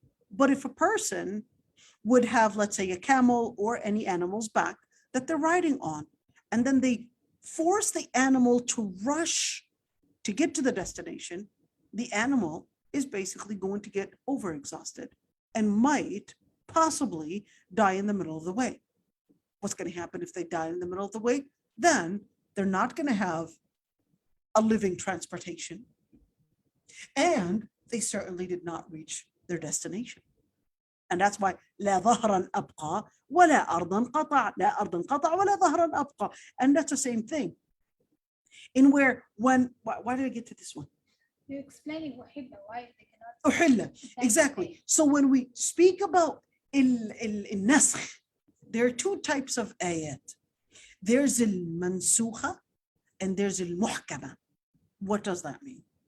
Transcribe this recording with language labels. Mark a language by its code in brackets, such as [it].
[en] But if a person would have, let's say, a camel or any animal's back that they're riding on, and then they force the animal to rush to get to the destination, the animal is basically going to get overexhausted and might possibly die in the middle of the way. What's going to happen if they die in the middle of the way? Then they're not going to have a living transportation. And they certainly did not reach their destination. And that's why [ar] لا ظهرا أبقى ولا أرضا قطع, لا أرضا قطع ولا ظهرا أبقى. [en] And that's the same thing. In where, why did I get to this one? You're explaining why they cannot. أحل. Exactly. So when we speak about النسخ, there are two types of ayat. There's المنسوخة and there's المحكمة. What does that mean?